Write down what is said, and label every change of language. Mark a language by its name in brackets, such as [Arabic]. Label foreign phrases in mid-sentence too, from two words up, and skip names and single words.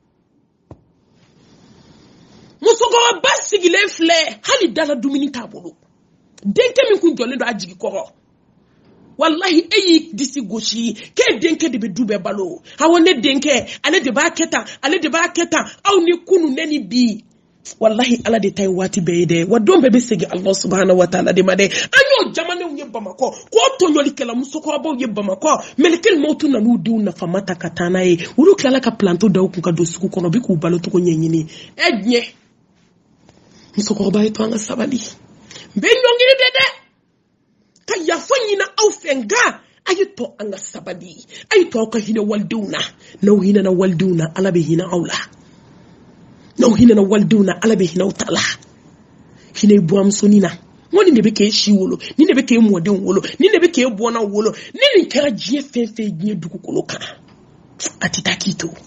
[Bambara] musokɔrɔba sigilen filɛ hali dala dumuni t'a bolo denkɛ min kun jɔlen don a jigi kɔrɔ wallahi e y'i disi gosi k'e denkɛ de bɛ du bɛɛ balo awɔ ne denkɛ ale de b'a kɛ tan aw ni kunu ne ni bi wallahi ala de ta ye waati bɛɛ ye dɛ wa don bɛɛ bɛ segin Allah [Arabic] سبحانه وتعالى [Bambara] de ma dɛ an y'o jamanaw ye Bamakɔ k'o tɔɲɔlikɛla musokɔrɔbaw ye Bamakɔ mɛlɛkɛli mawutu nan'u denw nafama ta ka taa n'a ye olu tilala ka planto da u kun ka don sugu kɔnɔ bi k'u balo cogo ɲɛɲini diɲɛ musokɔrɔba ye to an ka sabali n bɛ ɲɔngiri dɛ ka yafa ɲina aw fɛ nka a ye to an ka sabali a ye to aw ka hinɛ walidenw na n'aw hinɛna walidenw na ala bɛ hinɛ aw la n'aw hinɛna walidenw na ala bɛ hinɛ aw ta la hinɛ buramusonin na ŋo nin de bɛ k'e si wolo nin de bɛ k'e mɔdenw wolo nin de bɛ k'e bɔnnaw wolo ni nin kɛra diɲɛ fɛn fɛn diɲɛ dugukolo kan a tɛ taa k'i to